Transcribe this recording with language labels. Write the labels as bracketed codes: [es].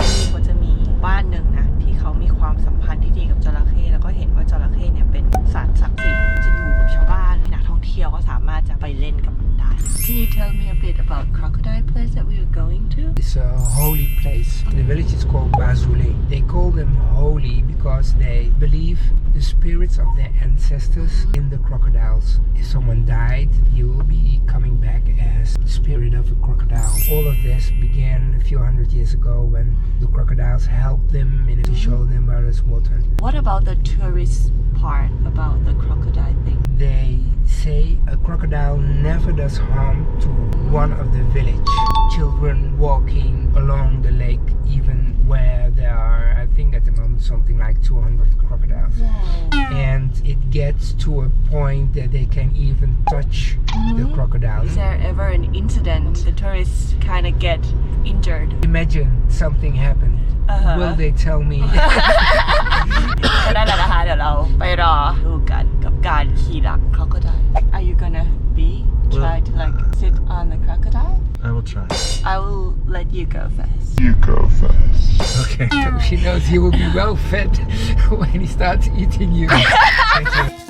[th] เขาจะมีบ้านหนึ่งนะที่เขามีความสัมพันธ์ที่ดีกับจระเข้แล้วก็เห็นว่าจระเข้เนี่ยเป็นสัตว์ศักดิ์สิทธิ์จะอยู่กับชาวบ้านนักท่องเที่ยวก็สามารถจะไปเล่นกับมันได้ [en] Can you tell me a bit about crocodile place that we are going to? It's a holy place. The village is called Bazule. They call them holy because they believe the spirits of their ancestors in the crocodiles. If someone died, he will be coming back as the spirit of a crocodile. All of this began a few hundred years ago when the crocodiles helped them to show them where there's water. What about the tourist part about the crocodile thing? They say a crocodile never does harm to one of the village. Children walking along the lake, even where there are, I think at the moment, something like 200 crocodiles. And it gets to a point that they can even touch the crocodile. Is there ever an incident the tourists kind of get injured? Imagine something happened. Will they tell me? [th] ก็ได้แล้วนะคะเดี๋ยวเราไปรอดูกันกับการขี่หลัง crocodile. [en] Are you gonna try to like sit on the crocodile? I will try. I will let you go first. You go first. Okay. She knows he will be well fed when he starts eating you. Thank you.